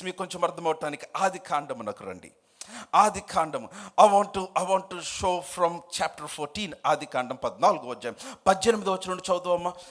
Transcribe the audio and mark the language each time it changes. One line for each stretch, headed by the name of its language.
Telugu: మీకు కొంచెం అర్థమవటానికి ఆది కాండమునకు రండి. ఆది కాండము.
English: I want to show from chapter 14.
Telugu: ఆది కాండం 14వ అధ్యాయం 18వ వచనం నుండి చదువుదామా.